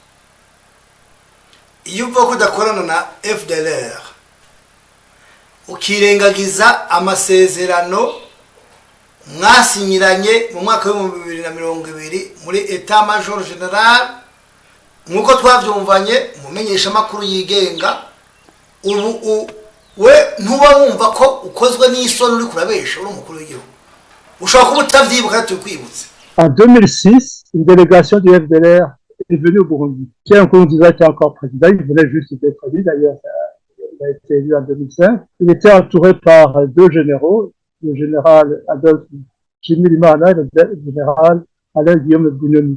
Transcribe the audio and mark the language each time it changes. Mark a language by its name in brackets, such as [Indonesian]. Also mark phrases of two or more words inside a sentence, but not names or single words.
[Rundi] Iyo uvuga ko udakorana na FDLR ukirengagiza amasezerano mwasinyiranye mu mwaka wa 2020 muri [French] Etat Major General, [Rundi] nkuko twavyumvanye mumenyesha makuru yigenga, ubu we ntuba wumva ko ukozwe n'isoni uri kurabesha uri umukuru w'igihugu, ushobora kuba utavyibuka tukwibutse. [French] En 2006, une délégation du FDLR est venue au Burundi. Pierre Nkurunziza était encore président, il venait juste d'être élu, d'ailleurs il a été élu en 2005. Il était entouré par deux généraux, le général Adolphe Nshimirimana et le général Alain Guillaume Bunyoni.